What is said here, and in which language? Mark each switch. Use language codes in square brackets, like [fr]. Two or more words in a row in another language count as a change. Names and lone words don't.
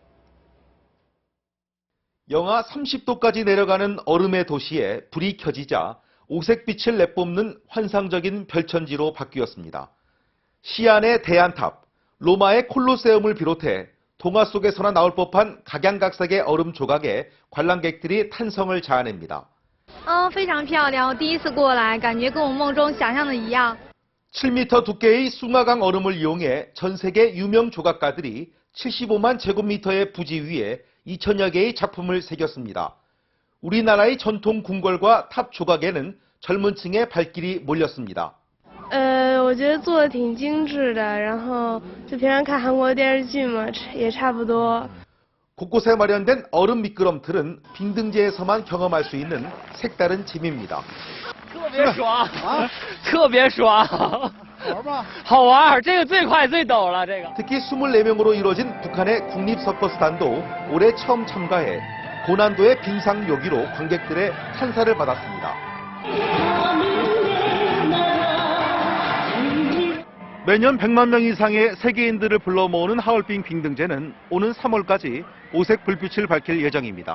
[ko] 영하 30도까지 내려가는 얼음의 도시에 불이 켜지자 오색빛을 내뿜는 환상적인 별천지로 바뀌었습니다. 시안의 대안탑, 로마의 콜로세움을 비롯해 동화 속에서나 나올 법한 각양각색의 얼음 조각에 관람객들이 탄성을 자아냅니다. [zh] 非常漂亮，我第一次过来，感觉跟我梦中想象的一样。 [ko] 7m 두께의 숭화강 얼음을 이용해 전 세계 유명 조각가들이 75만 제곱미터의 부지 위에 2천여 개의 작품을 새겼습니다. 우리나라의 전통 궁궐과 탑 조각에는 젊은 층의 발길이 몰렸습니다. [zh] 我觉得做的挺精致的，然后就平常看韩国电视剧嘛，也差不多。 [ko] 곳곳에 마련된 얼음 미끄럼틀은 빙등제에서만 경험할 수 있는 색다른 재미입니다. [zh] 特别爽，特别爽，好玩，这个最快最陡了，这个。 [ko] 특히 24명으로 이루어진 북한의 국립 서커스단도 올해 처음 참가해 고난도의 빙상 묘기로 관객들의 찬사를 받았습니다. 매년 100만 명 이상의 세계인들을 불러 모으는 하얼빈 빙등제는 오는 3월까지 오색 불빛을 밝힐 예정입니다.